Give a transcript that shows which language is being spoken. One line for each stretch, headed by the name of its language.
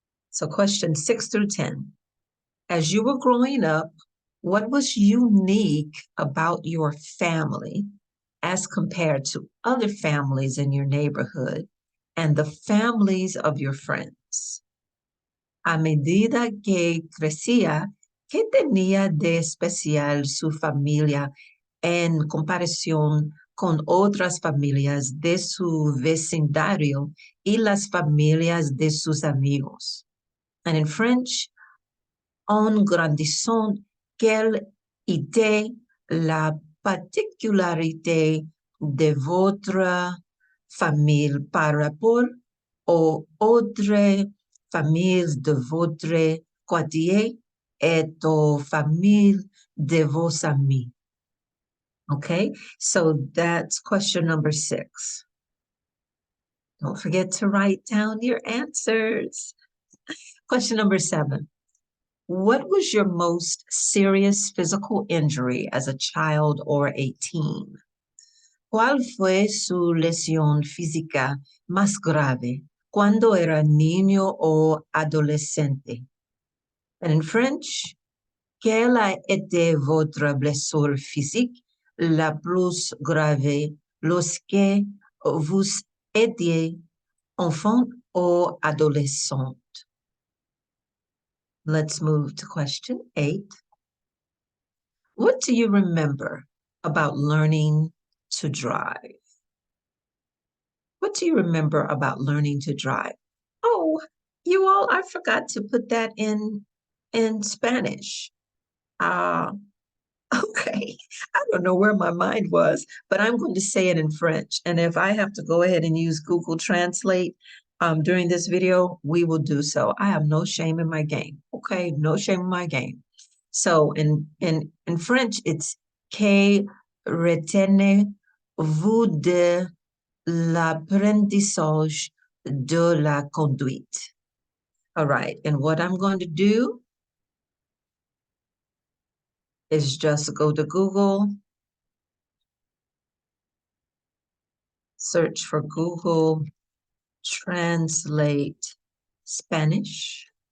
English: So questions 6 through 10. As you were growing up, what was unique about your family as compared to other families in your neighborhood and the families of your friends?
Spanish: A medida que crecía, ¿qué tenía de especial su familia en comparación con otras familias de su vecindario y las familias de sus amigos?
English: And in French,
French: en grandissant, quelle était la particularité de votre famille par rapport aux autres familles de votre quartier et aux familles de vos amis?
English: Okay, so that's question number 6. Don't forget to write down your answers. Question number 7. What was your most serious physical injury as a child or a teen?
Spanish: ¿Cuál fue su lesión física más grave cuando era niño o adolescente?
English: And in French,
French: quelle a été votre blessure physique la plus grave lorsque vous étiez enfant ou adolescent?
English: Let's move to question 8. What do you remember about learning to drive? What do you remember about learning to drive? Oh, you all, I forgot to put that in Spanish. Uh, okay. I don't know where my mind was, but I'm going to say it in French. And if I have to go ahead and use Google Translate during this video, we will do so. I have no shame in my game. Okay, no shame in my game. So in French, it's
French: que retenez-vous de l'apprentissage de la conduite?
English: All right, and what I'm going to do is just go to Google, search for Google Translate Spanish.